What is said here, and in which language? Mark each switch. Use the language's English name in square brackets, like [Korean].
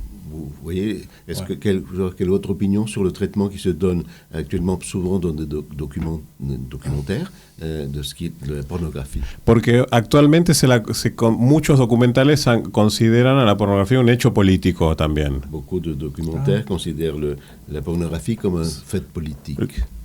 [French] Vous voyez, quelle est votre opinion sur le traitement qui se donne actuellement souvent dans des documentaires de ce qui est de la pornographie? [Spanish] Porque actualmente muchos documentales consideran a la pornografía un hecho político también. [French] Beaucoup de documentaires considèrent la pornographie comme un fait politique.